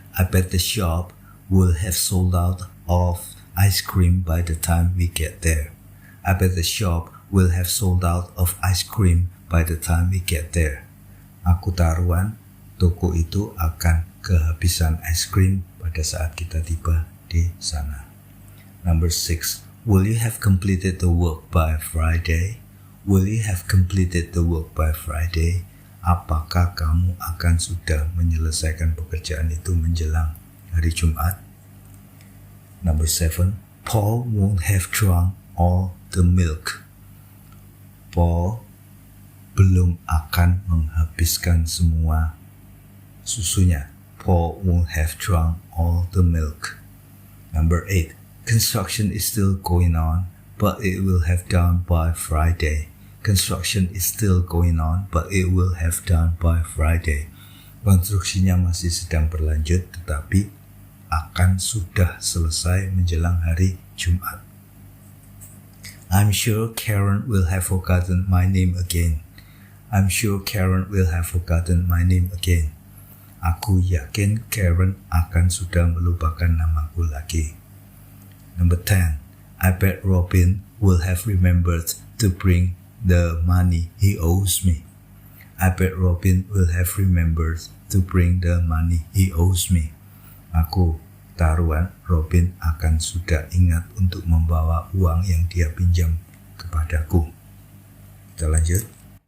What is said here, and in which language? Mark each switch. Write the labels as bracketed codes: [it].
[en] I bet the shop will have sold out of ice cream by the time we get there. I bet the shop will have sold out of ice cream by the time we get there. [id] Aku taruhan toko itu akan kehabisan ice cream pada saat kita tiba di sana. [en] Number 6. Will you have completed the work by Friday? Will you have completed the work by Friday? [id] Apakah kamu akan sudah menyelesaikan pekerjaan itu menjelang hari Jumat? [en] Number 7. Paul won't have drunk all the milk. [id] Paul belum akan menghabiskan semua susunya. [en] Paul won't have drunk all the milk. Number 8. Construction is still going on, but it will have done by Friday. Construction is still going on, but it will have done by Friday. [id] Konstruksinya masih sedang berlanjut, tetapi akan sudah selesai menjelang hari Jumat. [en] I'm sure Karen will have forgotten my name again. I'm sure Karen will have forgotten my name again. [id] Aku yakin Karen akan sudah melupakan namaku lagi. [en] Number 10. I bet Robin will have remembered to bring the money he owes me. I bet Robin will have remembered to bring the money he owes me. [id] Aku taruhan Robin akan sudah ingat untuk membawa uang yang dia pinjam kepadaku. Kita lanjut.